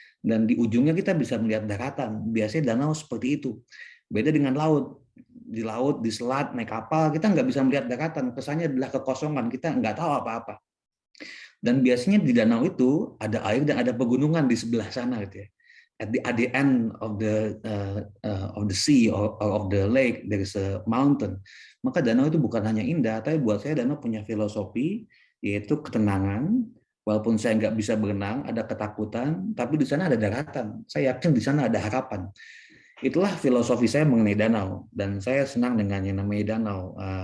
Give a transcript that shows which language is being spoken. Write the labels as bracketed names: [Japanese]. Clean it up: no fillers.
[Indonesian] Dan di ujungnya kita bisa melihat daratan. Biasanya danau seperti itu. Beda dengan laut. Di laut, di selat, naik kapal, kita nggak bisa melihat daratan. Kesannya adalah kekosongan, kita nggak tahu apa-apa. Dan biasanya di danau itu ada air dan ada pegunungan di sebelah sana gitu ya. [English] At the end of the sea or of the lake there is a mountain. [Indonesian] Maka danau itu bukan hanya indah, tapi buat saya danau punya filosofi, yaitu ketenangan. Walaupun saya nggak bisa berenang, ada ketakutan, tapi di sana ada daratan. Saya yakin di sana ada harapan. Itulah filosofi saya mengenai danau, dan saya senang dengan yang namanya danau.